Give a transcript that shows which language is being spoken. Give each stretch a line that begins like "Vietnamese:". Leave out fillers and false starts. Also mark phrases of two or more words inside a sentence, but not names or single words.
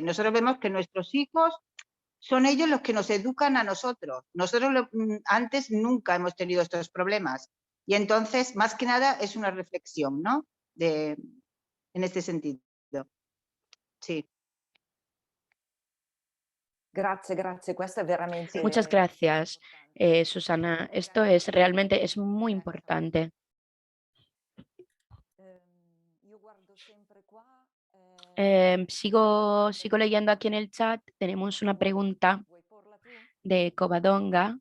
Spanish: Nosotros vemos que nuestros hijos son ellos los que nos educan a nosotros. Nosotros antes nunca hemos tenido estos problemas. Y entonces, más que nada, es una reflexión, ¿no? En este sentido. Sí. Gracias.
Italian: Questo è veramente...
Spanish: Muchas gracias, Susana. Esto realmente es muy importante. Sigo leyendo aquí en el chat. Tenemos una pregunta de Covadonga.